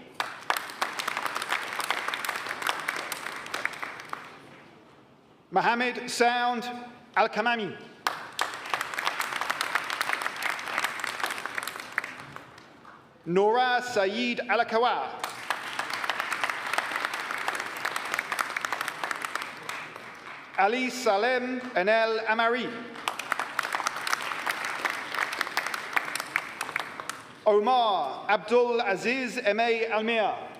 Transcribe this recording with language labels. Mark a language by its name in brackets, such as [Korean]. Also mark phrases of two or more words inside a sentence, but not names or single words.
[English] Mohammed Sound Al Kamami. Nora Saeed Al Kawa. Ali Salem Enel Amari. Omar Abdul Aziz Emay Almir.